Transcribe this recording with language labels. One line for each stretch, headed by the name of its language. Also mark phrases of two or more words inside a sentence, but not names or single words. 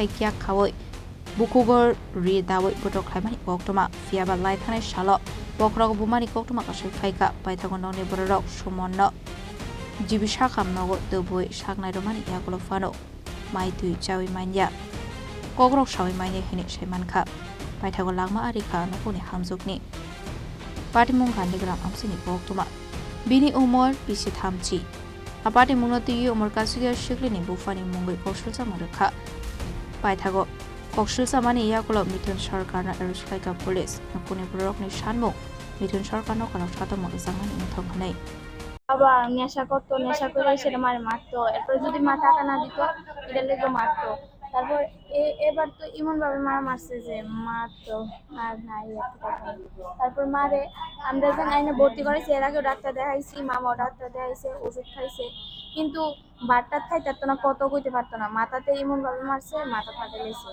Kok Borok: kya khawoi bukugor ri dawoi botok khlai mani koktuma fiaba lai thane shalo bokrog bumani koktuma ka shai ka paithagon nongni borok sumonno jibisha kamnogo doboi saknai romani yakolo fano mai tui chawi manya kogrok shawi manya hene sheman ka paithagon langma ari ka nopuni hamjukni Patimong Gandhi gram amsini koktuma Bini umur bisi thamchi. Apati munoti umur kasuya shiklini bufani mungoi kaushal samarukha. Paithago kaushal samani yakulo mithun sarkar na arrest khlaika police napuni borok ni shanmo mithun sarkar no kana chata magi samani muthong hanai.
Bangla: বাবা নেশা করতো নেশা করে সেটা মারে মারতো এরপর যদি মা টাকা না দিত এটা লেগে মারতো তারপর এবার তো এমন ভাবে মারছে যে মারতো আর নাই তারপর মারে আমরা যখন আইনে ভর্তি করেছি এর আগেও ডাক্তার দেখাইছি মামাও ডাক্তার দেখাইছে ওষুধ খাইছে কিন্তু বাটটা খাইতে পারতো না কত কইতে পারতো না মাথাতে এমন ভাবে মারছে মাথা ফাটে গেছে